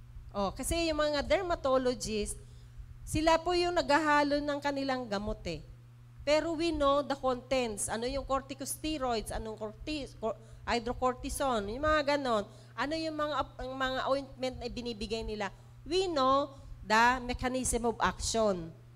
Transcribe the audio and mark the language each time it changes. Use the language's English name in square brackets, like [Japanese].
[Filipino] Kasi yung mga dermatologist, sila po yung naghahalo ng kanilang gamot eh. [English] Pero we know the contents. [Filipino] Ano yung corticosteroids, anong hydrocortisone, yung mga ganon. Ano yung mga ointment na binibigay nila. [English] We know the mechanism of action.